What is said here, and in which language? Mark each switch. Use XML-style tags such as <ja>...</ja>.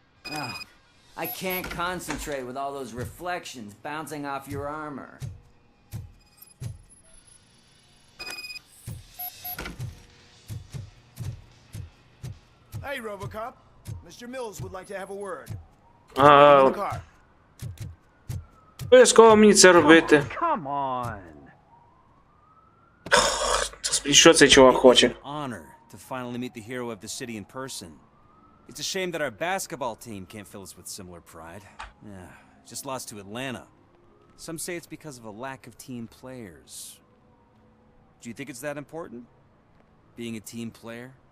<en>Oh, I can't concentrate with all those reflections bouncing off your armor. Hey, RoboCop. Mr. Mills would like to have a word. А, In the car.</en> <uk>обов'язково мені це робити.</uk> <en>Come on.</en> <uk>Господи, що цей чувак хоче?</uk> <en>Honor to finally meet the hero of the city in person. It's a shame that our basketball team can't fill us with similar pride. Yeah, just lost to Atlanta. Some say it's because of a lack of team players. Do you think it's that important? Being a team player?</en>